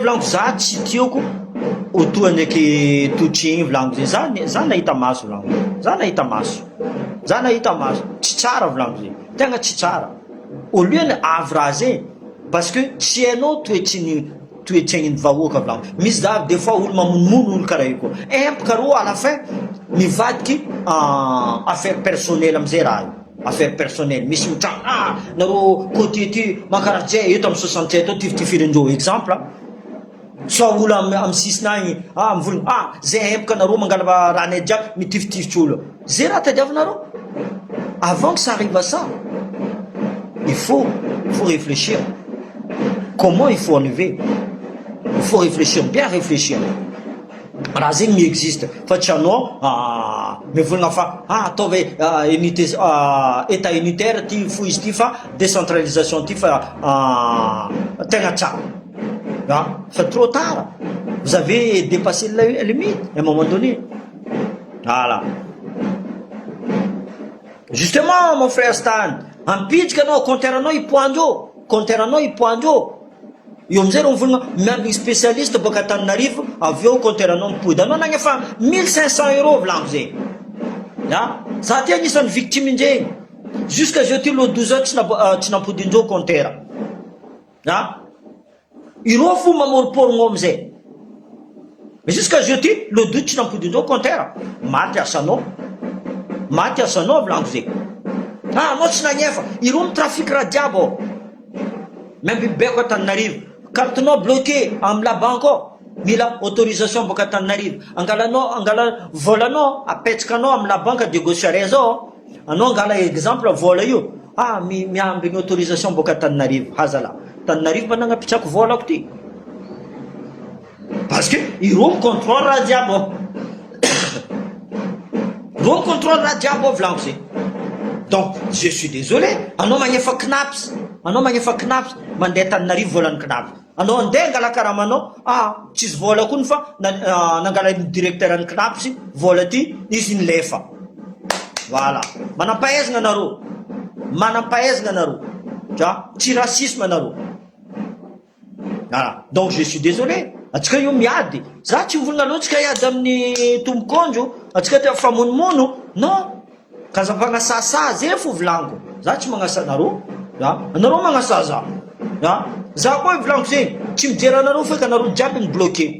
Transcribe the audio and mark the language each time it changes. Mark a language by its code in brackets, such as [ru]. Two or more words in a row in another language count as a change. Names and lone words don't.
[mg] volaniko za tsy tiako otoa ndraiky totrigny volaniko zay za nahita maso volaniko za nahita maso tsy tsara volaniko zay tegna tsy tsara [fr] au lieu [mg] ny avy raha zay [fr] parce que [mg] tsy hainao toetraign'ny vahoaka volaniko misy za [fr] des fois [mg] olo mamonomono olo karaha io koa empaka rô [fr] à la fin [mg] mivadiky [fr] affaire personnel [mg] amizay raha io [fr] affaire personnel [mg] misy mitrano nareo côté ty mankaraha jay eto amin'ny 67 ao tifitifirindreo exemple so olo amy sisina agny mivolagna zay empaka anareo mangala ranay jiaby mitifitifitry olo zay raha tadiavinareo. [fr] Avant que ça arrive à ça, il faut réfléchir. Comment il faut enlever? Il faut réfléchir, bien réfléchir. [mg] Raha zegny mi-existe fa tsy anao mivolagna fa ataovy unité [fr] état unitaire [mg] ty fo izy ty fa décentralisation ty fa tegna tsara. [fr] Fa trop tard, vous avez dépassé la limite à un moment donné. Voilà. Justement mon frère Stan, [mg] ampitsika anao compteur anao ipoandreo, compteur anao ipoandreo. Io amizay reo mivolagna miambigny spécialiste boka Antananarivo, avy eo compteur anao mipody. Anao nagny efa 1500 € volagno zay. Za ty agnisan'ny victime indregny. [fr] Jusqu'à jeudi le 12 heures [mg] tsy nampodindreo compteur. Ireo fo mamoriporogno amizay. [fr] Jusqu'à jeudi le 12 [mg] tsy nampodindreo compteur. Maty asanao. Maty asanao volagno zay. Anao tsy nagnefa. Ireo mitrafiky raha jiaby ao. Même bibeko Antananarivo. Cartenao bloqué amy [fr] la banque [mg] ao. Mila autorisation boka Antananarivo. Angala volanao apetsakanao amy [fr] la banque de Gaucharez [mg] ao. Anao angala exemple vola io. Miambigny autorisation boka Antananarivo. Hazala. Antananarivo managnapitsako volako ty. [fr] Parce que [mg] ireo micontrôle raha jiaby ao. Ireo micontrôle raha jiaby ao volagno zay. [fr] Donc, je suis désolé. [mg] Anao magnefa knaps. Anao magnefa knaps. Mandeha Antananarivo volan'ny knaps. Anao andeha angala karamanao. Tsisy vola koa fa nangala directeur ny knaps. Vola ty, izy nilefa. Voilà. Manampahaizana anareo. Manampahaizana anareo. Tsy racisme anareo. Voilà. [fr] Donc, je suis désolé. [mg] Atsika io miady. Za tsy mivolagna loatsika iady amin'ny tombokondro. Atsika te famonomono. Non. Kaza magnasasa zay fo volaniko. Za tsy magnasa anareo. Anareo magnasa za. Za koa volaniko zegny. Tsy mijery anareo fa anareo jiaby mibloqué.